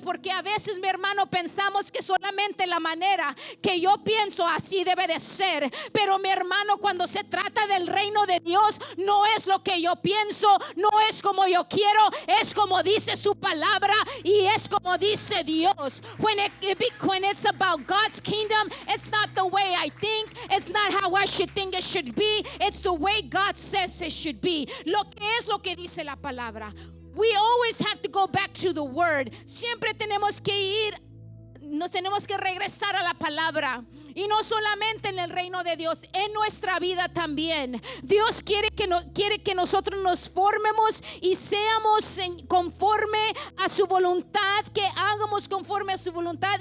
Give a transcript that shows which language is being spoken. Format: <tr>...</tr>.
<es>Porque a veces, mi hermano, pensamos que solamente la manera que yo pienso así debe de ser. Pero mi hermano, cuando se trata del reino de Dios, no es lo que yo pienso, no es como yo quiero, es como dice su palabra y es como dice Dios.</es> <en>When it's about God's kingdom, it's not the way I think, it's not how I should think it should be, it's the way God says it should be.</en> <es>Lo que es lo que dice la palabra.</es> <en>We always have to go back to the word.</en> <es>Siempre tenemos que nos tenemos que regresar a la palabra. Y no solamente en el reino de Dios, en nuestra vida también. Dios quiere que nosotros nos formemos y seamos conforme a su voluntad, que hagamos conforme a su voluntad.</es>